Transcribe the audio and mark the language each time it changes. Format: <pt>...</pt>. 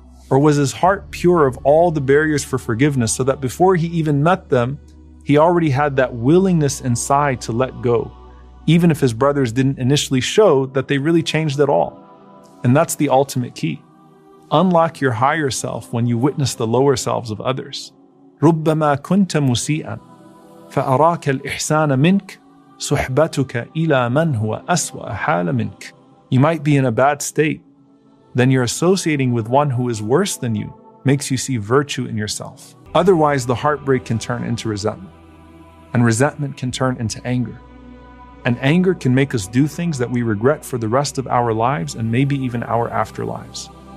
<en>Or was his heart pure of all the barriers for forgiveness so that before he even met them, he already had that willingness inside to let go, even if his brothers didn't initially show that they really changed at all? And that's the ultimate key. Unlock your higher self when you witness the lower selves of others.</en> <ar>رُبَّمَا كُنْتَ مُسِيئًا فأراك الإحسان منك صحبتك إلى من هو أسوأ حال منك.</ar> <en>You might be in a bad state, then you're associating with one who is worse than you makes you see virtue in yourself. Otherwise, the heartbreak can turn into resentment, and resentment can turn into anger. And anger can make us do things that we regret for the rest of our lives and maybe even our afterlives.</en>